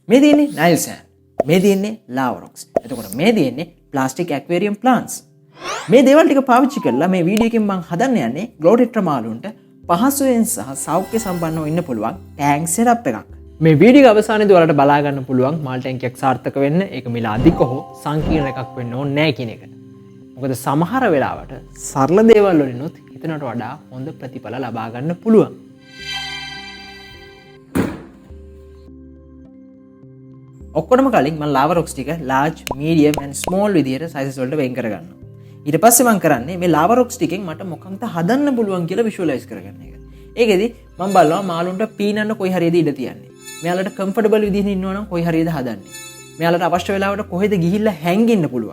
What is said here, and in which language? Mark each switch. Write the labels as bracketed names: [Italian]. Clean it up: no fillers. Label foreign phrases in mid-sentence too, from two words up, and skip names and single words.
[Sinhala] මේ තියෙන්නේ [English] Nile sand. [Sinhala] මේ තියෙන්නේ [English] lava rocks. [Sinhala] එතකොට මේ තියෙන්නේ [English] plastic aquarium plants. [Sinhala] මේ දේවල් ටික පාවිච්චි කරලා මේ වීඩියෝ එකෙන් මම හදන්න යන්නේ [English] glow tetra [Sinhala] මාළුන්ට පහසුවෙන් සහ සෞඛ්‍ය සම්පන්නව ඉන්න පුළුවන් [English] tank setup [Sinhala] එකක්. මේ වීඩියෝ අවසානයේදී ඔයාලට බලා ගන්න පුළුවන් මාල් ටැංක් එකක් සාර්ථක වෙන්න ඒක මිල අධික හෝ සංකීර්ණ එකක් වෙන්න ඕනේ නැහැ කියන එක. මොකද සමහර වෙලාවට සරල දේවල් වලිනුත් හිතනට වඩා හොඳ ප්‍රතිඵල ලබා ගන්න පුළුවන්. ඔක්කොටම කලින් මම [English] lava rocks [Sinhala] ටික [English] large, medium and small [Sinhala] විදියට sizes වලට වෙන් කරගන්නවා. ඊට පස්සේ මම කරන්නේ මේ [English] lava rocks [Sinhala] ටිකෙන් මට මොකක්ද හදන්න පුළුවන් කියලා visualize කරගන්න එක. ඒකෙදි මම බලනවා මාළුන්ට පීනන්න කොයි හරියද ඉඩ තියන්නේ. මෙයාලට comfortable විදිහට ඉන්නවා නම් කොයි හරියද හදන්නේ. මෙයාලට අවශ්‍ය වෙලාවට කොහෙද ගිහිල්ලා හැංගෙන්න පුළුවන්.